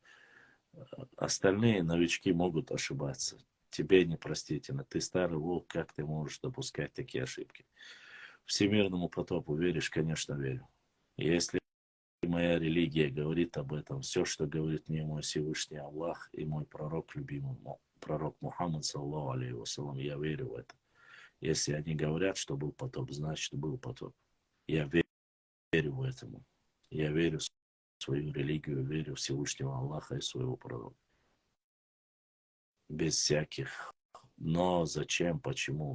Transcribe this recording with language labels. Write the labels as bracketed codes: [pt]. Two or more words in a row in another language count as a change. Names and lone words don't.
[ru] Остальные новички могут ошибаться. Тебе непростительно. Ты старый волк, как ты можешь допускать такие ошибки? Всемирному потопу веришь? Конечно, верю. Если моя религия говорит об этом, все, что говорит мне мой Всевышний Аллах и мой пророк любимый пророк Мухаммад, [ar] صلى الله عليه وسلم, [ru] я верю в это. Если они говорят, что был потоп, значит был потоп. Я верю в этому. Я верю в свою религию, верю в Всевышнего Аллаха и своего пророка. Без всяких но, зачем, почему.